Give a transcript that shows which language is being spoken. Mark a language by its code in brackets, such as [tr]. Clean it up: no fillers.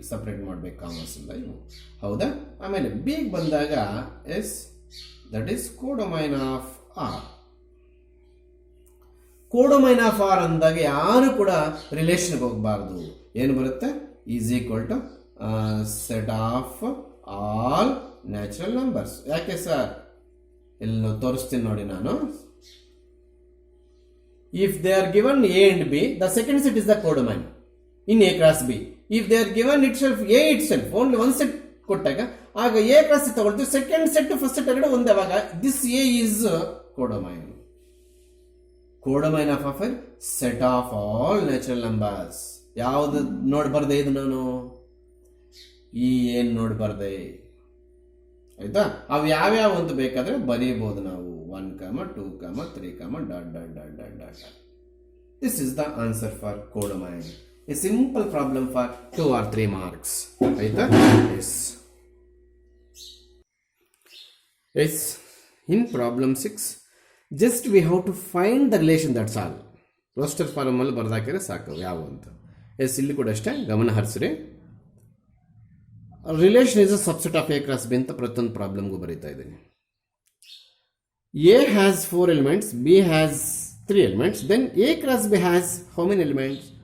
[kn] Separate ಮಾಡ್ಬೇಕು, commerce ಇಲ್ಲ ಇವು. ಹೌದಾ? ಆಮೇಲೆ ಬಿ ಬಂದಾಗ S, [en] That is codomain of R. [kn] ಕೋಡೊಮೈನ್ of R ಅಂದಾಗ ಯಾರು ಕೂಡ ರಿಲೇಷನ್ಗೆ ಹೋಗಬಾರ್ದು. ಏನು ಬರುತ್ತೆ? [en] Is equal to set of all natural numbers. [kn] ಯಾಕೆ ಸರ್? ಇಲ್ಲಿ ತೋರಿಸ್ತೀನಿ ನೋಡಿ ನಾನು. [en] If they are given A and B, the second set is the codomain in A cross B. If they are given itself A itself, only one set ಕೊಟ್ಟಾಗ ಆಗ A cross ತಗೊಳ್ತೀವಿ. [kn] Second set first set ಎರಡು ಒಂದೇ. ಆವಾಗ this A is codomain. [en] Codomain of a set of all natural numbers. [kn] ಯಾವ್ದು ನೋಡ್ಬಾರ್ದೆ ಇದು ನಾನು? ಈ ಏನ್ ನೋಡ್ಬಾರ್ದೆ, ಆಯ್ತಾ? ಅವು ಯಾವ್ಯಾವ ಅಂತ ಬೇಕಾದ್ರೆ ಬರೀಬಹುದು ನಾವು. 1, 2, 3, dot, dot, dot, dot, dot. [en] This is the answer for codomain. A simple problem for 2 or 3 marks. Right? Yes. Yes. In problem 6, just we have to find the relation, that's all. [kn] Roster form ಅಲ್ಲಿ ಬರ್ದಾಕಿದ್ರೆ ಸಾಕು ಯಾವ ಅಂತ. S, ಇಲ್ಲಿ ಕೂಡ ಅಷ್ಟೇ ಗಮನ ಹರಿಸ್ರಿ. [en] relation is a subset of A cross B [kn] ಅಂತ ಪ್ರತಿಯೊಂದು ಪ್ರಾಬ್ಲಮ್ಗೂ ಬರೀತಾ ಇದ್ದೀನಿ. [en] A has 4 elements, B has 3 elements, then A cross B has how many elements?